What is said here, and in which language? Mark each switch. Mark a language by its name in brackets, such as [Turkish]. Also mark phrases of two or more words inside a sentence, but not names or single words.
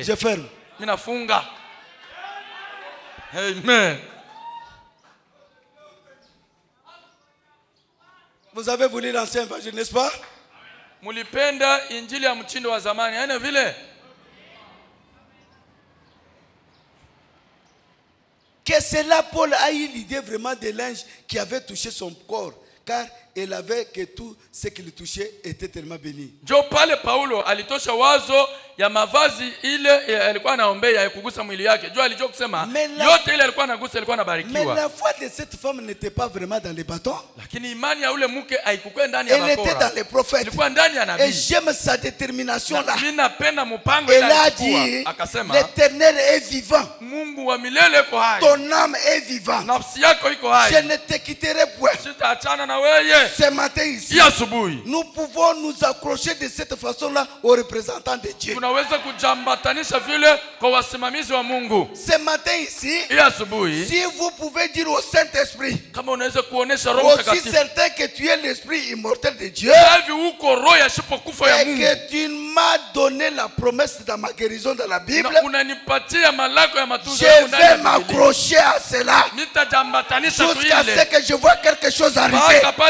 [French] Je ferme. [Swahili] Minafunga. Amen. [French] Vous avez voulu l'ancien évangile, n'est-ce pas? [Swahili] mulipenda injili ya mtindo wa zamani. Haina vile? [French] Que c'est là Paul a eu l'idée vraiment de l'ange qui avait touché son corps, car il avait que tout ce qu'il touchait était tellement béni. [Swahili] Jo pale Paulo alitosha wazo ya mavazi ile alikuwa anaombea ya kugusa mwili yake. Jo alijua kusema yote ile alikuwa anagusa alikuwa anabarikiwa. [French] Mais la foi de cette femme n'était pas vraiment dans les bâtons. [Swahili] Lakini imani ya ule mke haikuwa ndani ya bakora. [French] Elle était dans les prophètes. [Swahili] Ilikuwa ndani ya nabii. [French] Et j'aime sa détermination là. [Swahili] Mimi napenda mpango ile alikuwa. Akasema [French] l'Éternel est vivant. [Swahili] Mungu wa milele iko hai. [French] Ton âme est vivante. [Swahili] Nafsi yako iko hai. [French] Je ne te quitterai point. [Swahili] Sitaachana na wewe. [French] Ce matin ici, nous pouvons nous accrocher de cette façon-là aux représentants de Dieu. Ce matin ici, si vous pouvez dire au Saint-Esprit, aussi certain que tu es l'Esprit immortel de Dieu, et que tu m'as donné la promesse dans ma guérison dans la Bible, je vais m'accrocher à cela jusqu'à ce que je vois quelque chose arriver.